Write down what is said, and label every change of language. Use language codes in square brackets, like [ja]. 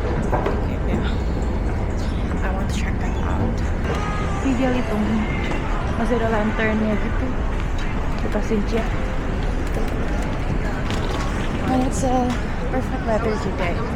[id] Kayak ya, [en] I want to check that out. [id] Ini dia Litong, masih ada lanternnya gitu. Kita Sintia. [en] And it's a perfect weather today.